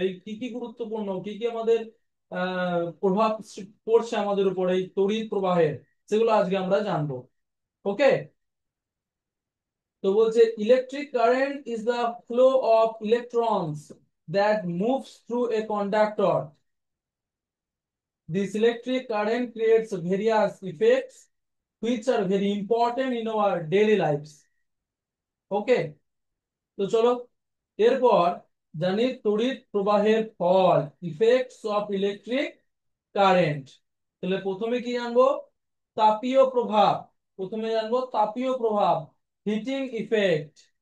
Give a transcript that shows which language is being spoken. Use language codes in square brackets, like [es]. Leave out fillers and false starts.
[bn] এই কি কি গুরুত্বপূর্ণ, কি কি আমাদের প্রভাব পড়ছে আমাদের উপর এই তড়িৎ প্রবাহের, সেগুলো আজকে আমরা জানবো। ওকে, তো বলছে [en] Electric current is the flow of electrons that moves through a conductor. This electric current creates various effects which are very important in our daily lives. [bn] ওকে, তো চলো এরপর জানি তড়িৎ প্রবাহের ফল, [en] Effects of electric current. [bn] তাহলে প্রথমে কি জানবো? তাপীয় প্রভাব। প্রথমে জানবো তাপীয় প্রভাব, [en] Heating effect.